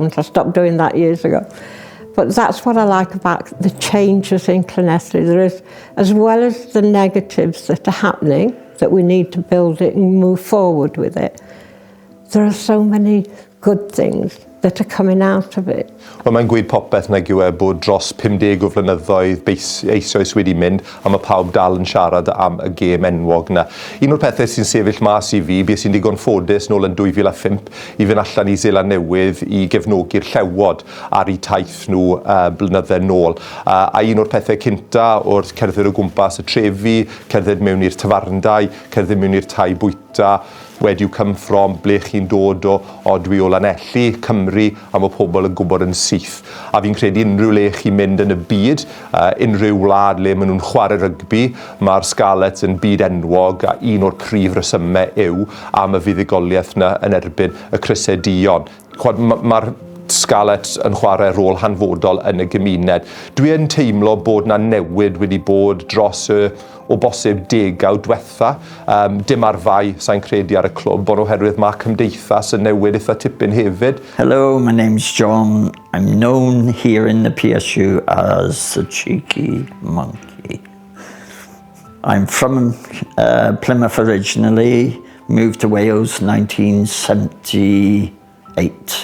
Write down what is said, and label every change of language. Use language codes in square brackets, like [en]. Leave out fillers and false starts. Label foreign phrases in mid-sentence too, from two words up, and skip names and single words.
[en] I stopped doing that years ago. But that's what I like about the changes in Llanelli. There is, as well as the negatives that are happening, that we need to build it and move forward with it, there are so many good things that are coming out of it. [cy] Wel, mae'n gweud popeth nag yw bod dros 50 o flynyddoedd eisoes wedi mynd, a mae pawb dal yn siarad am y gêm enwog na. Un o'r pethau sy'n sefyll mas I fi, beth sy'n digon ffodus nôl yn 2005, I fynd allan I Seland Newydd I gefnogi'r llewod ar eu taith nhw blynyddoedd nôl. A un o'r pethau cynta wrth cerdded o gwmpas y trefi, cerdded mewn i'r tafarndai, cerdded mewn i'r tai bwyta, [en] where do you come from, [cy] ble chi'n dod o dwi o Llanelli, Cymru, a mae pobl yn gwybod yn syth. A fi'n credu unrhyw le chi'n mynd yn y byd, unrhyw wlad le maen nhw'n chwarae rygbi, mae'r Scarlets yn byd enwog, a un o'r prif resymau yw am y fuddugoliaeth yna yn erbyn y crysau dion. Mae'r Scarlets yn chwarae rôl hanfodol yn y gymuned. Dwi yn teimlo bod na newid wedi bod dros o bosib 10 diwetha. Dim ar fai sa'n credu ar y clwb, ond oherwydd mae cymdeithas yn newid eitha tipyn hefyd. [en] Hello, my name's John. I'm known here in the PSU as the Cheeky Monkey. I'm from Plymouth originally, Moved to Wales 1978.